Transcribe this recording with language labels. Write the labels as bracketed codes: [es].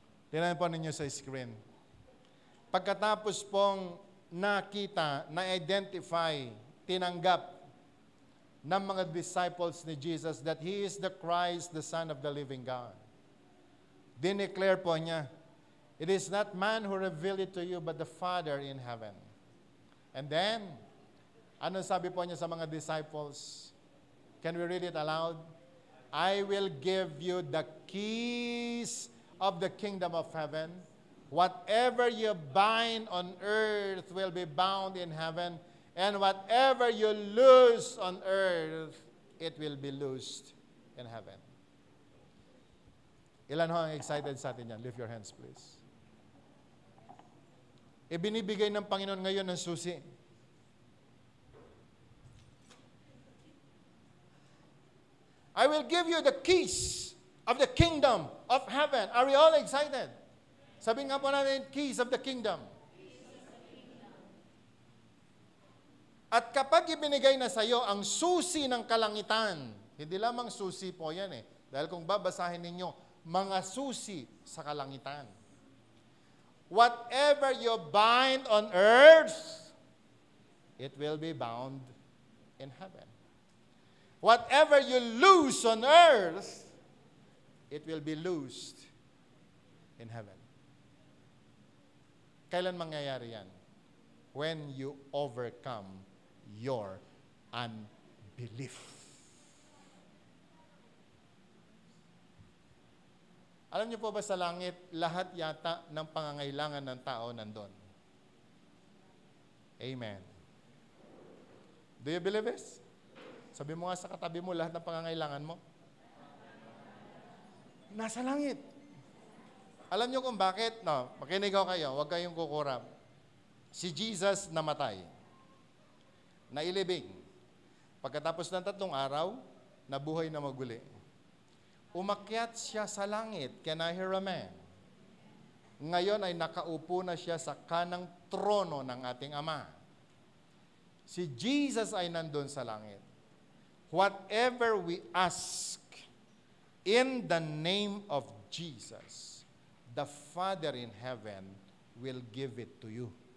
[tl] Tingnan po ninyo sa screen. Pagkatapos pong nakita, na-identify, tinanggap ng mga disciples ni Jesus [en] that He is the Christ, the Son of the living God. [tl] Dineclare po niya, [en] it is not man who revealed it to you, but the Father in heaven. And then, [tl] ano sabi po niya sa mga disciples? [en] Can we read it aloud? I will give you the keys of the kingdom of heaven. Whatever you bind on earth will be bound in heaven, and whatever you loose on earth, it will be loosed in heaven. [tl] Ilan ho ang excited sa atin yan? [en] Lift your hands, please. [tl] Ibinibigay ng Panginoon ngayon ng susi. [en] I will give you the keys of the kingdom of heaven. Are we all excited? [tl] Sabi nga po natin, [en] keys of the kingdom. [tl] At kapag ibinigay na sa iyo ang susi ng kalangitan, hindi lamang susi po yan eh. Dahil kung babasahin ninyo, mga susi sa kalangitan. [en] Whatever you bind on earth, it will be bound in heaven. Whatever you loose on earth, it will be loosed in heaven. [tl] Kailan mangyayari yan? [en] When you overcome your unbelief. [tl] Alam niyo po ba sa langit, lahat yata ng pangangailangan ng tao nandun? [en] Amen. Do you believe this? [tl] Sabi mo nga sa katabi mo, lahat ng pangangailangan mo? Nasa langit. Alam niyo kung bakit? No, makinig ako kayo, huwag kayong kukurap. Si Jesus namatay. Nailibing. Pagkatapos ng 3 araw, nabuhay na maguli. Umakyat siya sa langit. [en] Can I hear amen? [tl] Ngayon ay nakaupo na siya sa kanang trono ng ating Ama. Si Jesus ay nandun sa langit. [en] Whatever we ask in the name of Jesus, the Father in heaven will give it to you.